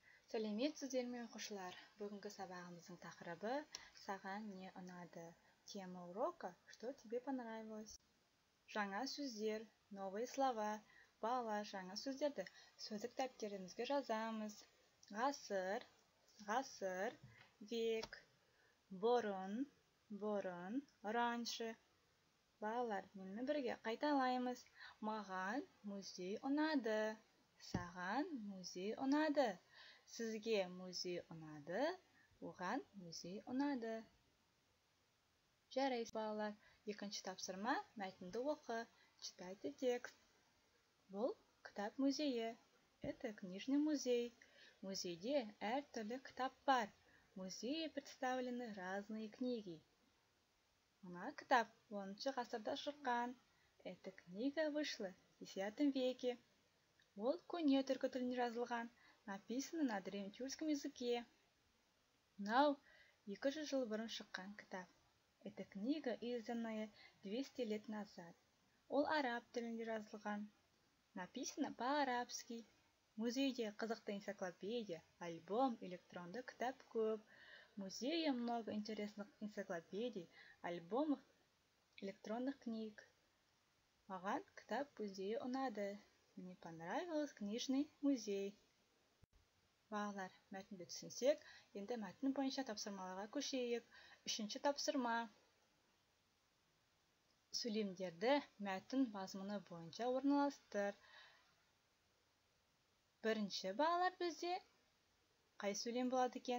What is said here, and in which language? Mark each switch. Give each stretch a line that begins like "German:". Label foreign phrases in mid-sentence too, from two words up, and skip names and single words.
Kazakh: Сәлеметсіздер ме оқушылар? Бүгінгі сабағымыздың тақырыбы «Саған не ұнады?»
Russian: Тема урока «Что тебе понравилось?»
Kazakh: Жаңа сөздер,
Russian: новые слова.
Kazakh: Балалар, жаңа сөздерді сөздік дәптерімізге жазамыз. Ғасыр, ғасыр, век, бұрын, раньше. Балалар, менімен бірге қайталаймыз. Маған музей ұнады. Саған музей ұнады. Сізге музей ұнады, оған музей ұнады. Жарайсыз, балалар. Екінші тапсырма, мәтінді оқы.
Russian: Читайте текст.
Kazakh: Бұл кітап музейі.
Russian: Это книжный музей.
Kazakh: Музейде әртүрлі кітап бар.
Russian: В музее представлены разные книги.
Kazakh: Мына кітап 10 ғасырда шыққан.
Russian: Эта книга вышла в 10 веке.
Kazakh: Ол көне түркі тілінде жазылған.
Russian: Написано на древнетюркском языке.
Kazakh: Мынау 200 жыл бұрын шыққан кітап.
Russian: Эта книга изданная 200 лет назад.
Kazakh: Ол араб тілінде жазылған.
Russian: Написано по-арабски.
Kazakh: Музейде қызықты энциклопедия, альбом, электронды кітап көп.
Russian: В музее много интересных энциклопедий, альбомов, электронных книг.
Kazakh: Маған кітап музейі ұнады.
Russian: Мне понравился книжный музей.
Kazakh: Балалар, мәтінді түсінсек, енді мәтін бойынша тапсырмаларға көшейік. 3-ші тапсырма. Сөйлемдерді мәтін мазмұны бойынша орналастыр. 1-ші балалар бізде қай сөйлем болады екен?